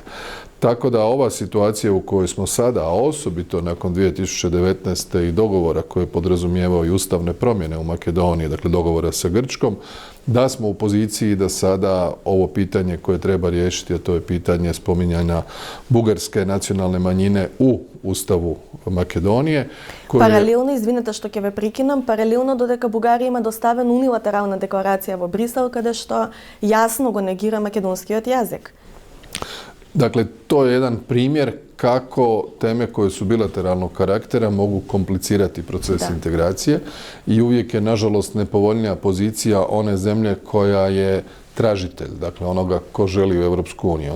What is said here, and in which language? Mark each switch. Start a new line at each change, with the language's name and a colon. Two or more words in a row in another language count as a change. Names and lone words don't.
Croatian: Tako da ova situacija u kojoj smo sada, a osobito nakon 2019. i dogovora koje podrazumijevao i ustavne promjene u Makedoniji, dakle dogovora sa Grčkom, da smo u poziciji da sada ovo pitanje koje treba riješiti, a to je pitanje spominjanja bugarske nacionalne manjine u Ustavu Makedonije.
Macedonian: Паралелно, извинете што ќе ве прекинам, паралелно додека Бугарија има доставена унилатерална декларација во Брисел, каде што јасно го негира македонскиот јазик.
Croatian: Dakle, to je jedan primjer kako teme koje su bilateralnog karaktera mogu komplicirati proces integracije i uvijek je, nažalost, nepovoljnija pozicija one zemlje koja je tražitelj, dakle onoga ko želi u Europsku uniju.